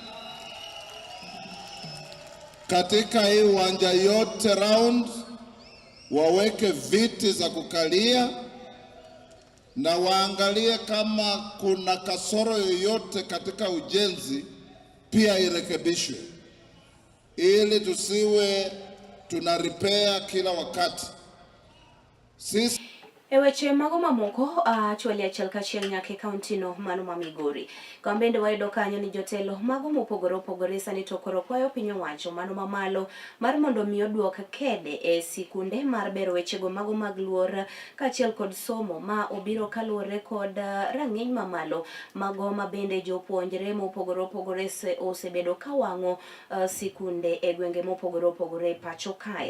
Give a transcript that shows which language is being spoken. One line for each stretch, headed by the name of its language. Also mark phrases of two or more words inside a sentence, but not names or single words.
Swahili: katika hii uwanja yote round, waweke viti za kukalia na waangalie kama kuna kasoro yoyote katika ujenzi pia irekebishwe, ili tusiwe tuna repair kila wakati. Sisi
Luo (Kenya and Tanzania): Eweche mago mamoko chwali achiel kachiel nyake kaunti no mano ma Migori. Kambende wayudo kanyo ni jotelo mago mopogore opogore sani to koro kwayo piny owacho mano mamalo mar mondo mi oduok kede e sikunde mar bero wechego mago mag luor kachiel kod somo ma obiro kaluore kod rang'iny mamalo mago mabende jopuonjre mopogore opogore osebedo kawang'o sikunde e gwenge mopogore opogore pacho kae.